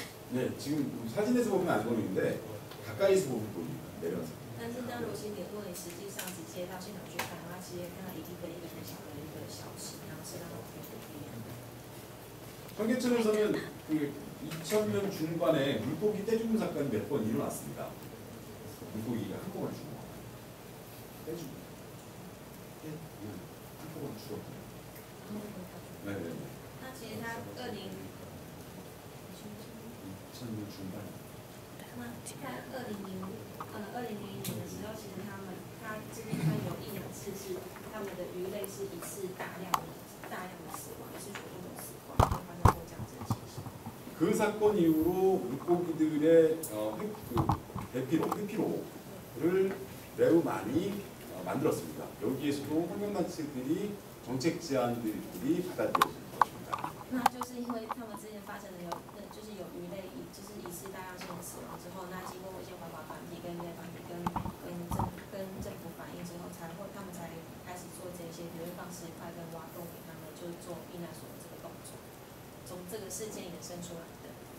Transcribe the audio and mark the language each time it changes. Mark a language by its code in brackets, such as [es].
[ko] 네, 지금 사진에서 보면 안 보이는데 가까이서 보면 보입니다. 내려서. [zh] 但是当如果你实际上直接到现场去看的话，其实看到一个很小的一个小池，然后是让我们可以躲避的。 [ko] 청계천에서는 그 2000년 중반에 물고기 떼죽음 사건이 몇 번 일어났습니다. 물고기가 한꺼번에 죽어. 떼죽음. 한꺼번에 죽었어요. 네네. [zh] 那其实他2000年 [ko] 중반. [zh] 那看2001年的时候，其实他这边他有1、2次是他们的鱼类是一次大量的死亡，是主动的死亡，有发生过这样子的情形。 [ko] 그 사건 이후로 물고기들의 회피로를 매우 많이 만들었습니다. 여기에서도 환경단체들이 정책 제안들이 받아들여질 것입니다. [zh] 那就是因为他们之前发生的就是有鱼类就是一次大量性的死亡之后，那经过一些环保团体跟渔业团体跟政府反映之后，他们才开始做这些，比如放石块跟挖洞给他们，就是做避难所的这个动作，从这个事件衍生出来的。